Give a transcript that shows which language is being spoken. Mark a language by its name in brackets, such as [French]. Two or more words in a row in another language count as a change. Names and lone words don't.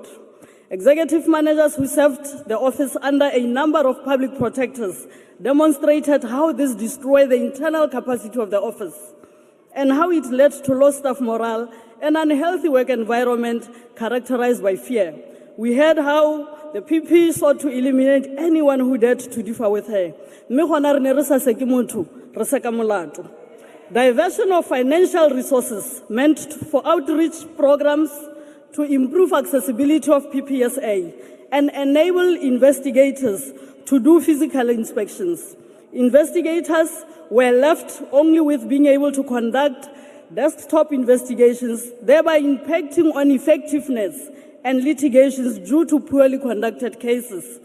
[English] Executive managers who served the office under a number of public protectors demonstrated how this destroyed the internal capacity of the office and how it led to low staff morale and unhealthy work environment characterized by fear. We heard how the PP sought to eliminate anyone who dared to differ with her. [Tswana] Mme gona re ne re sa seke motho, re seka molato. [English] Diversion of financial resources meant for outreach programs to improve accessibility of PPSA and enable investigators to do physical inspections. Investigators were left only with being able to conduct desktop investigations, thereby impacting on effectiveness and litigations due to poorly conducted cases.